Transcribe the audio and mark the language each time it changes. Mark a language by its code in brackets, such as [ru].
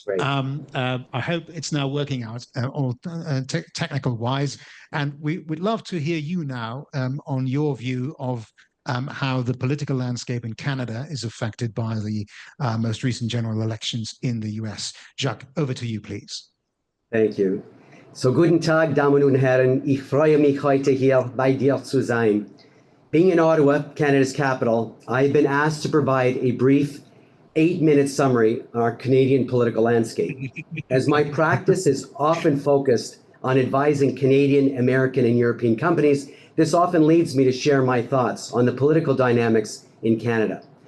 [en] I hope it's now working out all technical-wise. And we'd love to hear you now on your view of how the political landscape in Canada is affected by the most recent general elections in the US. Jacques, over to you, please. Thank you. [de] So, guten Tag, Damen und Herren. Ich freue mich, heute hier bei dir zu sein. [en] Being in Ottawa, Canada's capital, I've been asked to provide a brief 8-minute summary on our Canadian political landscape. As my practice is often focused on advising Canadian, American, and European companies, this often leads me to share my thoughts on the political dynamics in Canada.